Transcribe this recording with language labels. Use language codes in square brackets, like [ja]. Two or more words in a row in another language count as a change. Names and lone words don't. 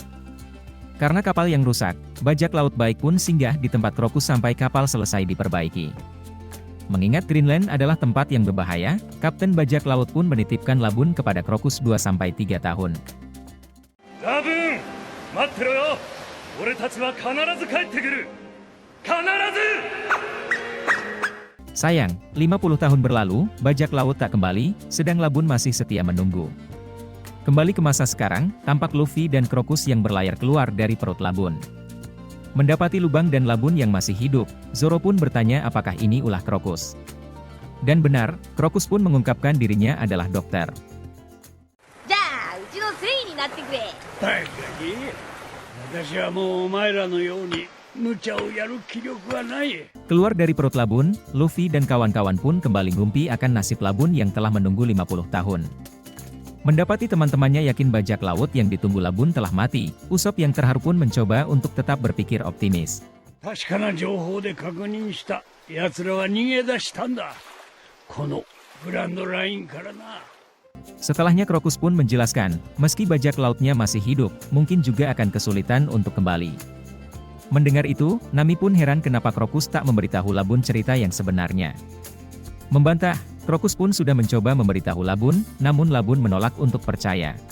[id] Karena kapal yang rusak, bajak laut baik pun singgah di tempat Crocus sampai kapal selesai diperbaiki. Mengingat Greenland adalah tempat yang berbahaya, Kapten bajak laut pun menitipkan Labun kepada Crocus 2-3 tahun. [ja] Labun, 待ってろよ. 俺たちは必ず帰ってくる. Kanarazu! [id] Sayang, 50 tahun berlalu, bajak laut tak kembali, sedang Labun masih setia menunggu. Kembali ke masa sekarang, tampak Luffy dan Crocus yang berlayar keluar dari perut Labun. Mendapati lubang dan Labun yang masih hidup, Zoro pun bertanya apakah ini ulah Crocus. Dan benar, Crocus pun mengungkapkan dirinya adalah dokter. [ja] バカに、私はもうお前らのように無茶をやる気力はない。 [id] Keluar dari perut Labun, Luffy dan kawan-kawan pun kembali ngumpi akan nasib Labun yang telah menunggu 50 tahun. Mendapati teman-temannya yakin bajak laut yang ditunggu Labun telah mati, Usopp yang terharu pun mencoba untuk tetap berpikir optimis. [ja] 確かな情報で確認した。奴らは逃げ出したんだ。このグランドラインからな。 [id] Setelahnya Crocus pun menjelaskan, meski bajak lautnya masih hidup, mungkin juga akan kesulitan untuk kembali. Mendengar itu, Nami pun heran kenapa Crocus tak memberitahu Labun cerita yang sebenarnya. Membantah, Crocus pun sudah mencoba memberitahu Labun, namun Labun menolak untuk percaya.